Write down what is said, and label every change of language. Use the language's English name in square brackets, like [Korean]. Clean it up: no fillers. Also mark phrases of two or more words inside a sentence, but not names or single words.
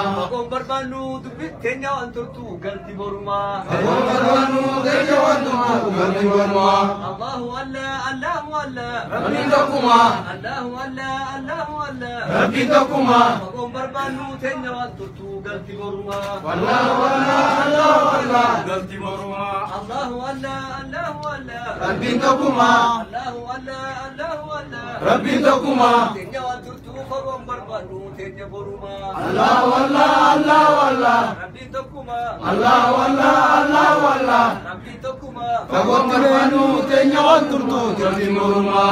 [Oromo] Fagoon barbaannu dubbii teenya waan turtu galti borumaa. Fagoon barbaannu teenya waan turtu galti borumaa. [Arabic] الله الله، الله الله. [Oromo] Rabbi tokkuma. [Arabic] الله الله، الله الله. [Oromo] Rabbi tokkuma. Fagoon barbaannu teenya waan turtu galti borumaa. [Arabic] الله الله، الله الله. [Oromo] Galti borumaa. [Arabic] الله الله، الله الله. [Oromo] Rabbi tokkuma. [Arabic] الله الله، الله الله. [Oromo] Rabbi tokkuma. Teenya waan turtu fagoon barbaannu teenya borumaa. [Arabic] الله الله، الله الله. [Oromo] Rabbi tokkuma. [Arabic] الله الله، الله الله. [Oromo] Rabbi tokkuma. Fagoon barbaannu teenya waan turtu galti borumaa.